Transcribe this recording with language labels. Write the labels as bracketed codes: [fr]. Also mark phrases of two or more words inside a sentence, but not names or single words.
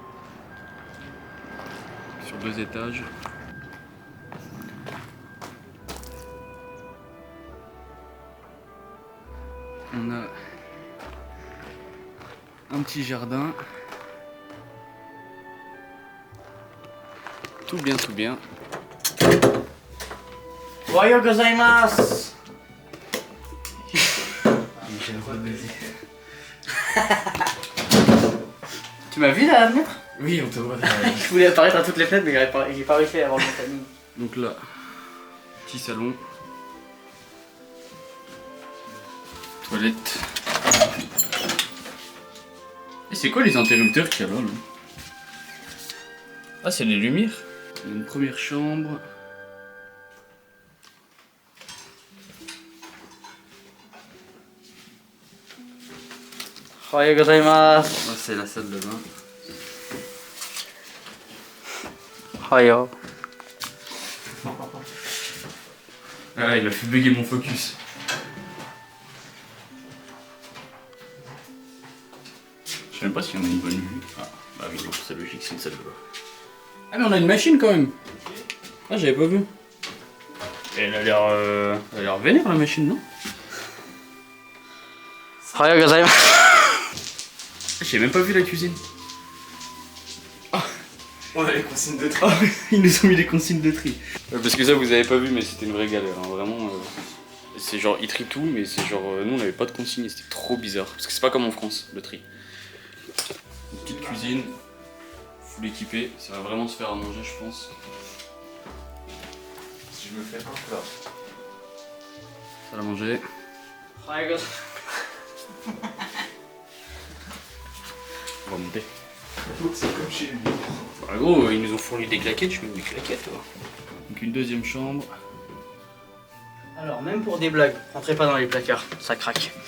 [fr] Sur 2 étages. On a un petit jardin. Tout bien, tout bien. [ja] おはようございます. [fr] Tu m'as vu là à la fenêtre? Oui, on te voit. Je voulais apparaître à toutes les fenêtres mais j'ai pas réussi à avoir le bon timing. Donc là, petit salon. Toilette. Et c'est quoi les interrupteurs qu'il y a là, Ah, c'est les lumières. Il y a une première chambre. [ja] おはようございます. [fr] Là, c'est la salle de bain. Ohayou. Ah, il a fait bugger mon focus. Je sais même pas s'il y en a une bonne vue. Ah, bah oui, donc c'est logique, c'est une salle de bain. Ah, mais on a une machine quand même. Ah, j'avais pas vu. Et elle a l'air vénère la machine, non? [ja] おはようございます. [fr] J'ai même pas vu la cuisine. On a les consignes de tri. Ah, ils nous ont mis les consignes de tri. Parce que ça, vous avez pas vu, mais c'était une vraie galère. Hein. Vraiment, c'est genre, ils trient tout, mais c'est genre, nous on avait pas de consignes et c'était trop bizarre. Parce que c'est pas comme en France, le tri. Une petite cuisine, full équipée. Ça va vraiment se faire à manger, je pense. Si je me fais un plat. Ça va manger. [ja] おはようございます. [fr] On va monter. C'est comme chez lui. Bah, gros, ils nous ont fourni des claquettes, je mets des claquettes. Toi. Donc une deuxième chambre. Alors même pour des blagues, rentrez pas dans les placards, ça craque.